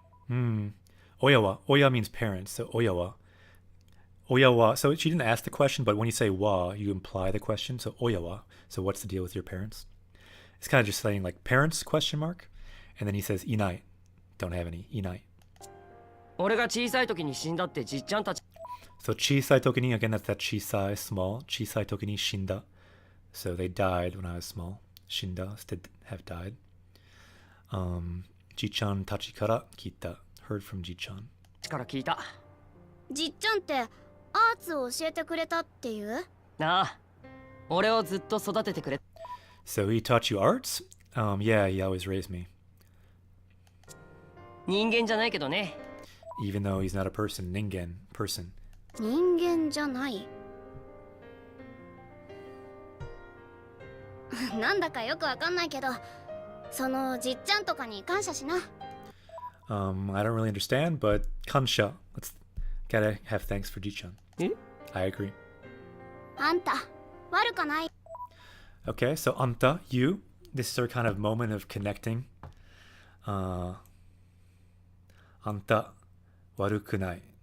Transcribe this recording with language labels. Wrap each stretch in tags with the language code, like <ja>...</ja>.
<ja>Oyawa. Oya</ja> <en>means parents.</en> <ja>So oyawa. Oyawa.</ja> <en>So she didn't ask the question, but when you say wa, you imply the question. So oyawa. So what's the deal with your parents? It's kind of just saying like parents question mark. And then he says inai. Don't have any. Inai.</en> <ja>俺が小さい時に死んだってじっちゃんたち。</ja> <en>So chisai tokini, again, that's that chisai, small.</en> <ja>Chisai tokini shinda.</ja> <en>So they died when I was small. Shinda is to have died.</en> <ja>Jichan tachikara kita.</ja> <en>Heard from</en> <ja>Jichan. から聞いた。じっちゃんってアーツを教えてくれたっていう？なあ、俺をずっと育ててくれ。</ja> <en>So he taught you arts? Yeah, he always raised me.</en> <ja>人間じゃないけどね。</ja> <en>Even though he's not a person, ningen, person.</en> <ja>人間じゃないなんだかよくわかんないけどそのじっちゃんとかに感謝しな。</ja> <en>I don't really understand, but kansha. Gotta have thanks for Jichan. え？ I agree.</en> <ja>あんた悪かない。</ja> <en>Okay, so anta, you. This is our kind of moment of connecting.</en> <ja>Anta, warukunai.</ja>